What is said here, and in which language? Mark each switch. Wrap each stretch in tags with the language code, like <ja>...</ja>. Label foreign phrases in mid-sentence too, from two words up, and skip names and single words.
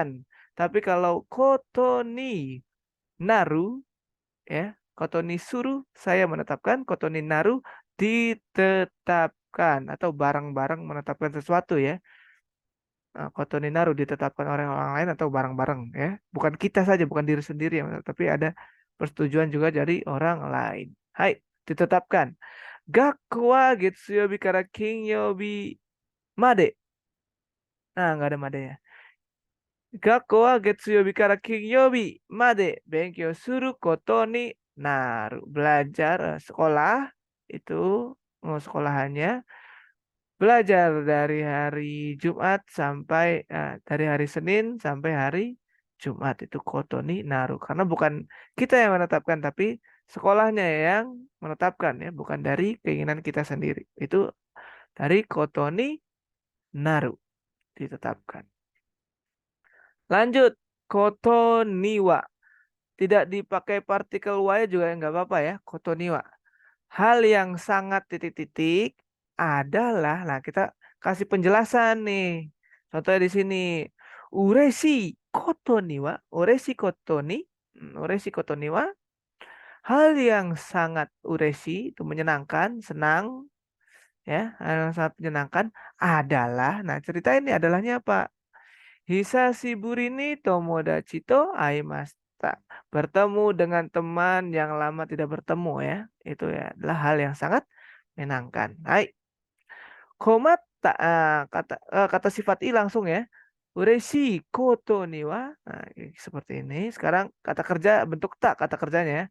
<id>Tapi kalau</id> <ja>ことになる</ja> <id>ya,</id> <ja>ことにする</ja> <id>saya menetapkan,</id> <ja>ことになる</ja> <id>ditetapkan atau barang-barang menetapkan sesuatu ya.</id> <ja>ことになる</ja> <id>ditetapkan oleh orang lain atau barang-barang ya. Bukan kita saja, bukan diri sendiri yang menetap, tapi ada persetujuan juga dari orang lain. Hai, ditetapkan.</id> <ja>学校は月曜日から金曜日まで.</ja> <id>Nah, nggak ada made ya.</id> <ja>学校は月曜日から金曜日まで勉強することになる.</ja> <id>Belajar sekolah itu sekolahannya belajar dari hari Jumat sampai dari hari Senin sampai hari Jumat itu</id> <ja>ことになる</ja> <id>karena bukan kita yang menetapkan tapi sekolahnya yang menetapkan ya bukan dari keinginan kita sendiri itu dari</id> <ja>ことになる</ja> <id>ditetapkan. Lanjut</id> <ja>ことには</ja> <id>tidak dipakai partikel wa juga nggak apa-apa ya</id> <ja>ことには.</ja> <id>Hal yang sangat titik-titik adalah, nah kita kasih penjelasan nih. Contohnya di sini,</id> <ja>嬉しいことには、嬉しいことに、嬉しいことには,</ja> <id>hal yang sangat ureshi itu menyenangkan, senang, ya, hal yang sangat menyenangkan adalah, nah cerita ini adalahnya apa?</id> <ja>久しぶりに友達と会いました.</ja> <id>Bertemu dengan teman yang lama tidak bertemu ya. Itu ya adalah hal yang sangat menyenangkan. Hai. Komatta kata sifat i langsung ya.</id> <ja>嬉しいことには.</ja> <id>Nah, seperti ini. Sekarang kata kerja bentuk tak kata kerjanya ya.</id>